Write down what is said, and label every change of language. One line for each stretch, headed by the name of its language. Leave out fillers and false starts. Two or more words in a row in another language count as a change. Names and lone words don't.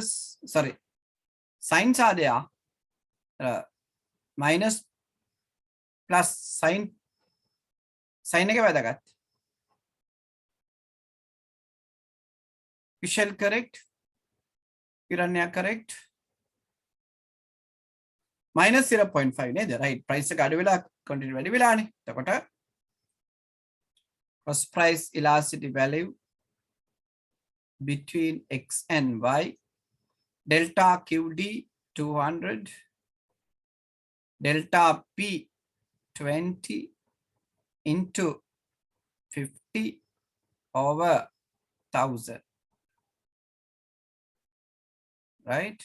English: Sorry, signs are there. Minus plus sign
Sinhala: එක වැදගත්.
English: Vishal correct, Hiranya correct.
Sinhala: Minus 0.5 නේද? right. price එක අඩු වෙලා quantity වැඩි වෙලානේ.
English: එතකොට cost price elasticity value between X and Y delta QD 200 delta P 20 into 50 over 1000, right?